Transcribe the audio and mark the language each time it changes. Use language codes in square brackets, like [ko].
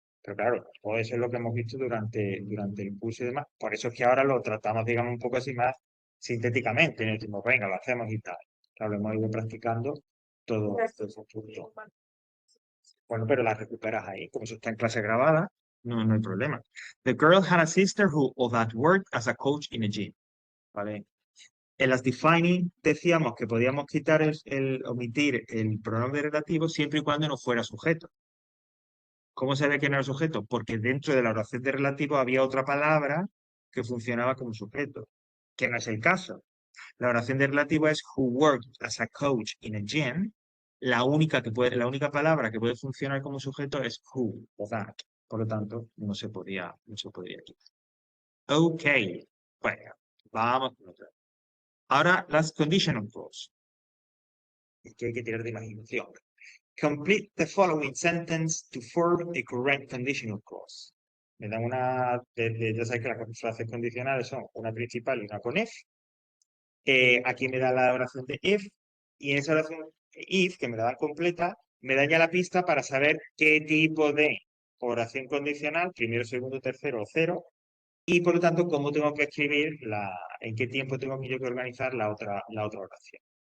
[es] Pero claro, todo eso es lo que hemos visto durante el curso y demás. Por eso es que ahora lo tratamos, digamos, un poco así más sintéticamente. Y nos decimos, venga, lo hacemos y tal. Claro, hemos ido practicando todos esos puntos. Bueno, pero las recuperas ahí. Como eso está en clase grabada, no hay problema. [en] The girl had a sister who or that worked as a coach in a gym. [es] ¿Vale? En las defining decíamos que podíamos quitar omitir el pronombre relativo siempre y cuando no fuera sujeto. ¿Cómo se ve que no era sujeto? Porque dentro de la oración de relativo había otra palabra que funcionaba como sujeto, que no es el caso. La oración de relativo es [en] who worked as a coach in a gym. [es] La única palabra que puede funcionar como sujeto es who o that. Por lo tanto, no se podría quitar. Ok. Bueno, vamos con otra. Ahora, las conditional clause. Es que hay que tirar de imaginación. [en] Complete the following sentence to form a correct conditional clause. [es] Me dan ya sabes que las frases condicionales son una principal y una con if. Aquí me da la oración de if, y en esa oración if, que me la dan completa, me da ya la pista para saber qué tipo de oración condicional, primero, segundo, tercero o cero, y por lo tanto, cómo tengo que escribir, en qué tiempo tengo yo que organizar la otra oración.